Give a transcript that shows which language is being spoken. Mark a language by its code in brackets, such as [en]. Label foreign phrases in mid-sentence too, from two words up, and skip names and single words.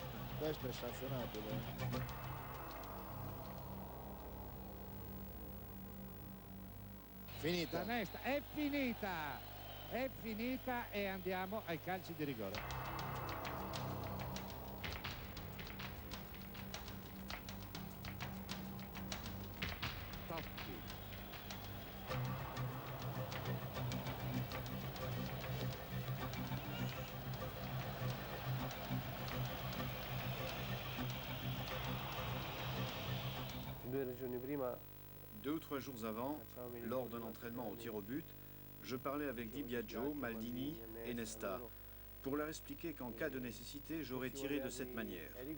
[it] Questo è sanzionabile. Finita. Danesta, è finita e andiamo ai calci di rigore. Totti. [fr] Deux ou trois jours avant, lors d'un entraînement au tir au but, je parlais avec Di Biagio, Maldini et Nesta pour leur expliquer qu'en cas de nécessité, j'aurais tiré de cette manière.